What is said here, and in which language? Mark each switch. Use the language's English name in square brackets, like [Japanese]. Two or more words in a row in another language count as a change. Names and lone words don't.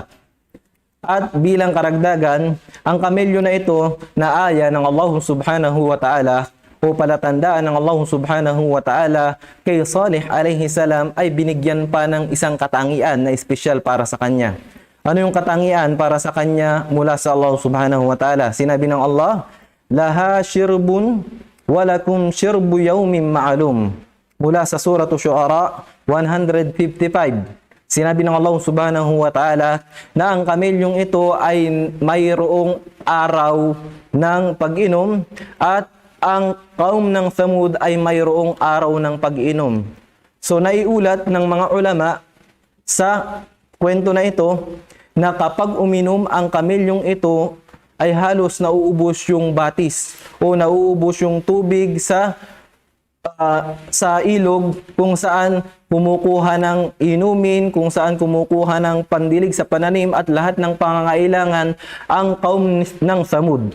[Filipino] At bilang karagdagan, ang kamelyo na ito na aya ng Allah [Arabic] سبحانه وتعالى [Filipino] o palatandaan ng Allah [Arabic] سبحانه وتعالى [Filipino] kay Salih [Arabic] عليه السلام [Filipino] ay binigyan pa ng isang katangian na espesyal para sa kanya. Ano yung katangian para sa kanya mula sa Allah [Arabic] سبحانه وتعالى? [Filipino] Sinabi ng [Arabic] Allah, لها شرب ولكم شرب يوم معلوم. [Filipino] Mula sa surah Syu'ara 155. Sinabi ng Allah [Arabic] سبحانه وتعالى [Filipino] na ang kamelyong ito ay mayroong araw ng pag-inom at ang kaum ng Thamud ay mayroong araw ng pag-inom. So naiulat ng mga ulama sa kwento na ito na kapag uminom ang kamelyong ito ay halos nauubos yung batis o nauubos yung tubig sa ilog kung saan kumukuha ng inumin, kung saan kumukuha ng pandilig sa pananim at lahat ng pangangailangan ang kaum ng Thamud.